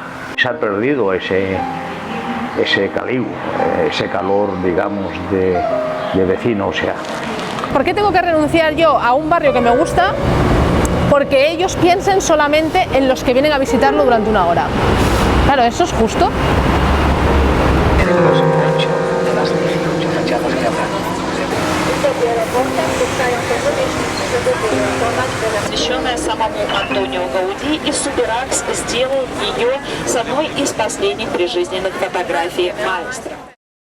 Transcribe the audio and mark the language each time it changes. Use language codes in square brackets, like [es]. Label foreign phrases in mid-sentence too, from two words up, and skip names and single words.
[es] Se ha perdido ese caliu, ese calor, digamos, de vecino, o sea. ¿Por qué tengo que renunciar yo a un barrio que me gusta? Porque ellos piensen solamente en los que vienen a visitarlo durante una hora. Claro, ¿eso es justo? [ru] Посвященная самому Антонио Гауди, и Субиракс сделал ее с одной из последних прижизненных фотографий маэстро.